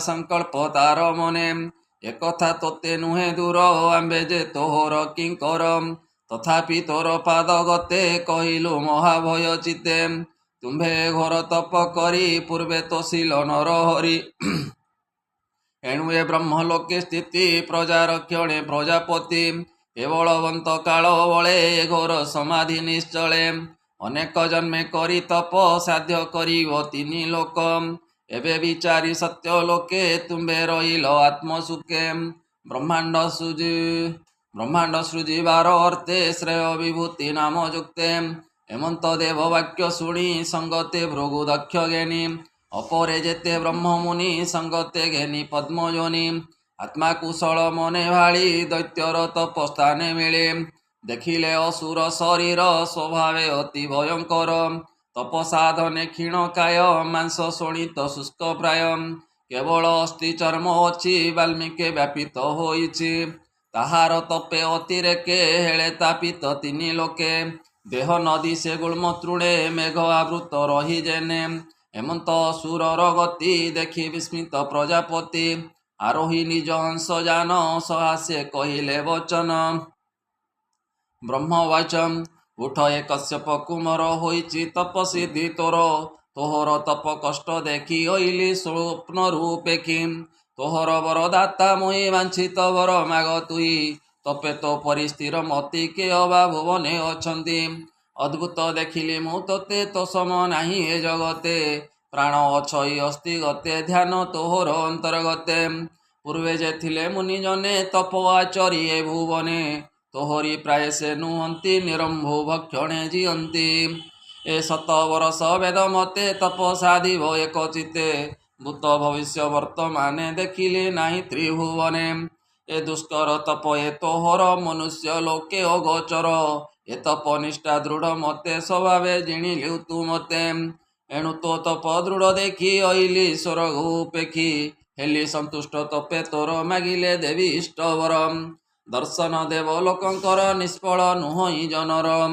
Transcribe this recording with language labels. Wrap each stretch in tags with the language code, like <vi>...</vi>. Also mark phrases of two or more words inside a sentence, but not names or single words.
<or>ସଂକଳ୍ପ ତାର ମନେ ଏକଥା ତୋତେ ନୁହେ ଦୂର ଆମ୍ବେ ଯେ ତୋହର କିଙ୍କର ତଥାପି ତୋର ପାଦ ଗତେ କହିଲୁ ମହାଭୟ ଚିତେ ତୁମ୍ଭେ ଘୋର ତପ କରି ପୂର୍ବେ ତୋଷିଲ ନର ହରି ଏଣୁ ଏ ବ୍ରହ୍ମଲୋକେ ସ୍ଥିତି ପ୍ରଜା ରକ୍ଷଣେ ପ୍ରଜାପତି କେବଳବନ୍ତ କାଳ ବଳେ ଘୋର ସମାଧି ନିଶ୍ଚଳେ ଅନେକ ଜନ୍ମେ କରି ତପ ସାଧ୍ୟ କରିବ ତିନି ଲୋକ ଏବେ ବିଚାରି ସତ୍ୟ ଲୋକେ ତୁମ୍ଭେ ରହିଲ ଆତ୍ମସୁଖେ ବ୍ରହ୍ମାଣ୍ଡ ସୃଜିବାର ଅର୍ଥେ ଶ୍ରେୟ ବିଭୂତି ନାମ ଯୁକ୍ତେ ହେମନ୍ତ ଦେବ ବାକ୍ୟ ଶୁଣି ସଙ୍ଗତେ ଭୃଗୁ ଦକ୍ଷ ଜ୍ଞାନୀ ଅପରେ ଯେତେ ବ୍ରହ୍ମ ମୁନି ସଙ୍ଗତେ ଘେନି ପଦ୍ମଯୋନି ଆତ୍ମା କୁଶଳ ମନେ ଭାଡ଼ି ଦୈତ୍ୟର ତପସ୍ଥାନେ ମିଳେ ଦେଖିଲେ ଅସୁର ଶରୀର ସ୍ୱଭାବେ ଅତି ଭୟଙ୍କର ତପ ସାଧନେ କ୍ଷୀଣ କାୟ ମାଂସ ଶୋଣିତ ଶୁଷ୍କ ପ୍ରାୟ କେବଳ ଅସ୍ଥି ଚର୍ମ ଅଛି ବାଲ୍ମୀକି ବ୍ୟାପିତ ହୋଇଛି ତାହାର ତପେ ଅତିରେକେ ହେଲେ ତାପିତ ତିନି ଲୋକେ ଦେହ ନଦୀ ସେ ଗୁଳ୍ମ ତୃଣେ ମେଘ ଆବୃତ ରହି ଯେନେ ହେମନ୍ତ ସୁରର ଗତି ଦେଖି ବିସ୍ମିତ ପ୍ରଜାପତି ଆରୋହି ନିଜ ହଂସ ଯାନ ସହାସେ କହିଲେ ବଚନ ବ୍ରହ୍ମବାଚମ ଉଠ ଏ କଶ୍ୟପ କୁମର ହୋଇଛି ତପସିଦ୍ଧି ତୋହର ତପ କଷ୍ଟ ଦେଖି ଓଇଲି ସ୍ୱପ୍ନ ରୂପେଖି ତୋହର ବରଦାତା ମୁହି ବାଞ୍ଛିତ ବର ମାଗ ତୁଇ ତପେ ତୋ ପରିସ୍ଥିର ମତି କେ ଅବା ଭୁବନେ ଅଛନ୍ତି ଅଦ୍ଭୁତ ଦେଖିଲି ମୁ ତୋତେ ତୋ ସମ ନାହି ଏ ଜଗତେ ପ୍ରାଣ ଅଛଇ ଅସ୍ତି ଗତେ ଧ୍ୟାନ ତୋହର ଅନ୍ତର୍ଗତେ ପୂର୍ବେ ଯେ ଥିଲେ ମୁନି ଜନେ ତପ ଆଚରି ଏ ଭୁବନେ ତୋହରି ପ୍ରାୟ ସେ ନୁହନ୍ତି ନିରମ୍ବୁ ଭକ୍ଷଣେ ଜିଅନ୍ତି ଏ ଶତ ବର୍ଷ ବେଦ ମତେ ତପ ସାଧିବ ଏକ ଚିତେ ଭୂତ ଭବିଷ୍ୟ ବର୍ତ୍ତମାନେ ଦେଖିଲେ ନାହି ତ୍ରିଭୁବନେ ଏ ଦୁଷ୍କର ତପ ଏ ତୋହର ମନୁଷ୍ୟ ଲୋକେ ଅଗୋଚର ଏ ତପ ନିଷ୍ଠା ଦୃଢ଼ ମତେ ସ୍ୱଭାବେ ଜିଣିଲୁ ତୁ ମତେ ଏଣୁ ତୋ ତପ ଦୃଢ଼ ଦେଖି ଅଇଲି ସ୍ୱର୍ଗ ଉପେକ୍ଷି ହେଲି ସନ୍ତୁଷ୍ଟ ତପେ ତୋର ମାଗିଲେ ଦେବୀ ଇଷ୍ଟବର ଦର୍ଶନ ଦେବ ଲୋକଙ୍କର ନିଷ୍ଫଳ ନୁହଇ ଜନର</or>